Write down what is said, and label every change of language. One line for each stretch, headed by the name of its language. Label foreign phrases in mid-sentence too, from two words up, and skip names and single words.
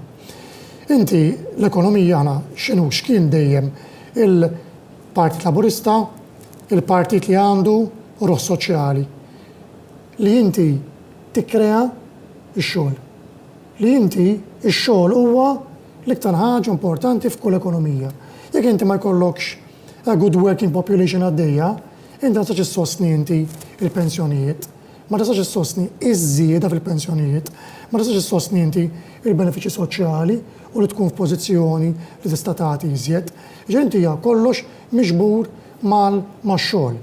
Maltese: Inti l-ekonomija ħana x'kien dejjem il-Partit Laburista, il-partit li għandu ruħ soċjali. Li inti tikkrea x-xogħol. Li inti x-xogħol huwa l-iktar ħaġa importanti f'kull ekonomija. Jekk inti ma jkollokx
English: a good working population
Maltese: għaddejja, inti ma tistax issostni inti il-pensjonijiet, ma tistax issostni iż-żieda fil-pensjonijiet, ma tistax issostni inti il-benefiċċji soċjali u li tkun f'pożizzjoni li tista' tagħti iżjed. Inti hija kollox miġbur mal-xogħol.